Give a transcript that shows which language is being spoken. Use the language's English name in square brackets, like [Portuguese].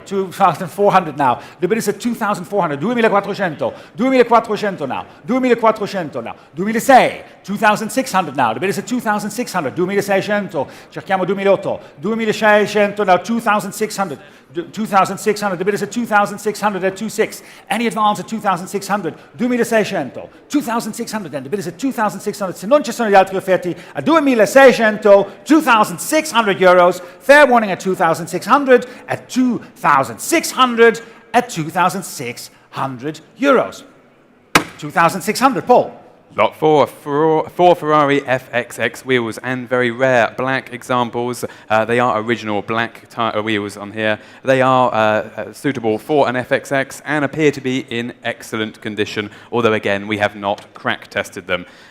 [English] 2400 now. The bid is at 2400, 2400, 2400 now, 2400 now, 2006, 2600 now. The bid is at 2600, 2600, [Italian] cerchiamo 2008, [English] 2600 now, 2600. 2600, the bid is at 2600 at 26. Any advance at 2600, 2600, 2600 then, the bid is at 2600. [Italian] Se non ci sono gli altri offerti, a 2600, 2600 euros. [English] Fair warning at 2600, at 2600, at 2600 euros. 2600, Paul. Lot 4, four Ferrari FXX wheels, and very rare black examples. They are original black wheels on here. They are suitable for an FXX and appear to be in excellent condition, although again we have not crack tested them.